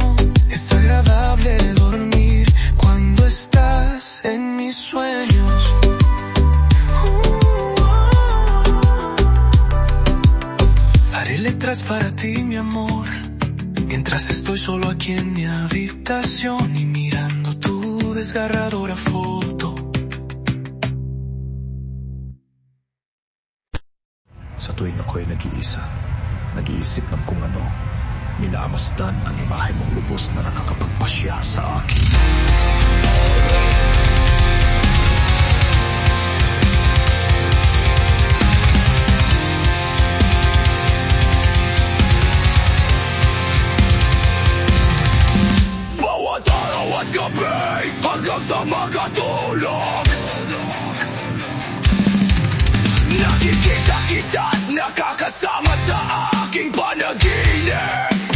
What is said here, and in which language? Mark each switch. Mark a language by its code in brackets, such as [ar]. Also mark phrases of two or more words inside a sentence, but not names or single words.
[es] Es agradable dormir cuando estás en mis sueños. Haré letras para ti, mi amor, mientras estoy solo aquí en mi habitación y mirando tu desgarradora foto. [tl] Sa tuwing ako'y nag-iisa, nag-iisip ng kung ano, minamasdan ang imahe mong lubos na nakakapagpasya sa akin. Bawat araw at gabi, hanggang sa makatulog, nakikita kita at nakakasama sa aking panaginip.